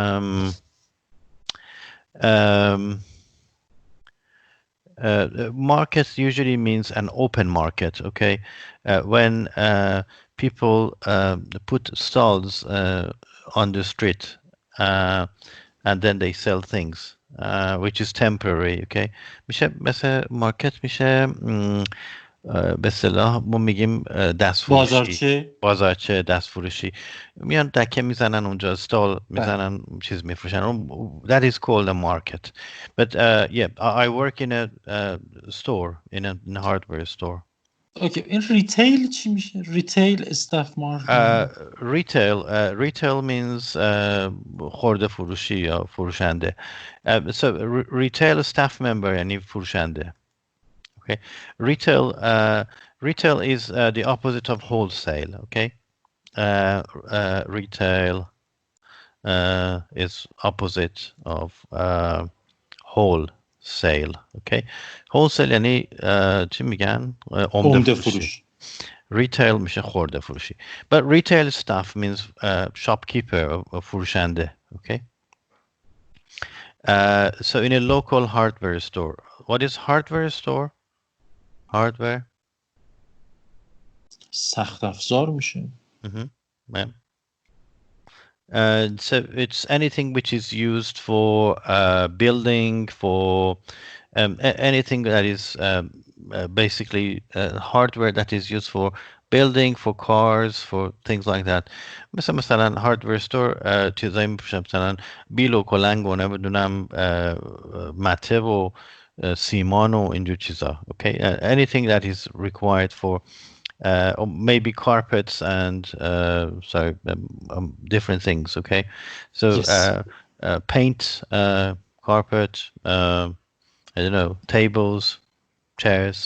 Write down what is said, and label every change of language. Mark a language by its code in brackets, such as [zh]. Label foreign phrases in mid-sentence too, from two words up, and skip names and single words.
[en] Market usually means an open market, okay? When people put stalls on the street and then they sell things, which is temporary, okay? [fa] میشه مثل مارکت میشه به اصطلاح ما میگیم دست فروشی، بازارچه، دست فروشی، میان دکه میزنن اونجا، استال میزنن، چیز میفروشن. [en] That is called a market. But yeah, I work in a store, in a hardware store. Okay. In retail [fa] چی میشه؟ [en] Retail staff market. Retail means [fa] خورده فروشی یا فروشنده. [en] So retail staff member [fa] یعنی فروشنده. [en] Okay, retail is the opposite of wholesale. Okay, retail is opposite of wholesale. Okay, wholesale [fa] یعنی چی میگن؟ عمده فروشی. Retail میشه خورده فروشی. [en] But retail staff means shopkeeper or فروشنده. Okay. So in a local hardware store, what is hardware store? Hardware. [fa] سخت افزار میشه. [en] Yeah. So it's anything which is used for building, for anything that is basically hardware that is used for building, for cars, for things like that. [fa] مثلا [en] hardware store [fa] چیزایی میفروشن، مثلا بیل و کلنگ و نمیدونم مته و سیمان و اینجور چیزا. [en] Okay, anything that is required for or maybe carpets and different things. Okay, so Yes. paint, carpet, I don't know, tables, chairs.